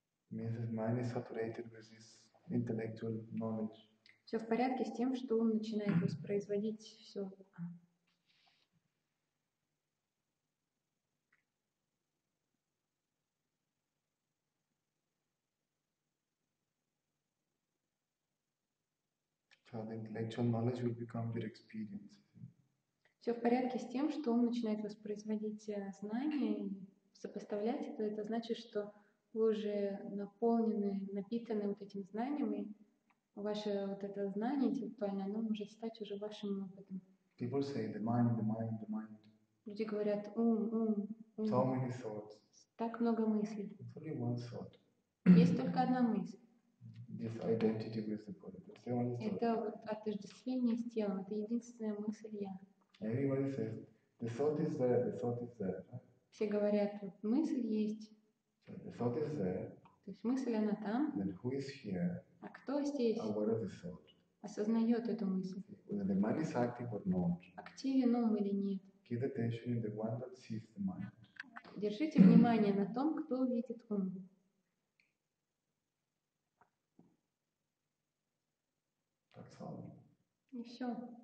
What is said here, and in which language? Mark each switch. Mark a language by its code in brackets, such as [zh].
[en] It means that mind is saturated with this intellectual knowledge. [ru] Все в порядке с тем, что ум начинает воспроизводить все. [en] So the intellectual knowledge will become your experience. [ru] Все в порядке с тем, что ум начинает воспроизводить знания и сопоставлять это значит, что вы уже наполнены, напитаны вот этим знанием, и ваше вот это знание интеллектуальное, оно может стать уже вашим опытом. [en] People say the mind, the mind, the mind. [ru] Люди говорят ум. [en] So many thoughts. [ru] Так много мыслей. [en] It's only one thought. [ru] Есть только одна мысль. [en] This identity with the body. That's the only thought. [ru] Это вот отождествление с телом. Это единственная мысль я. [en] Everybody says the thought is there, the thought is there. [ru] Все говорят, вот мысль есть. [en] So the thought is there. [ru] То есть мысль она там. [en] Then who is here? [ru] А кто здесь [en] aware of the thought. [ru] осознает эту мысль? [en] Whether the mind is active or not, [ru] Активен ум или нет? [en] keep attention in the one that sees the mind. [ru] Держите внимание на том, кто видит ум. [en] That's all. [ru] И все.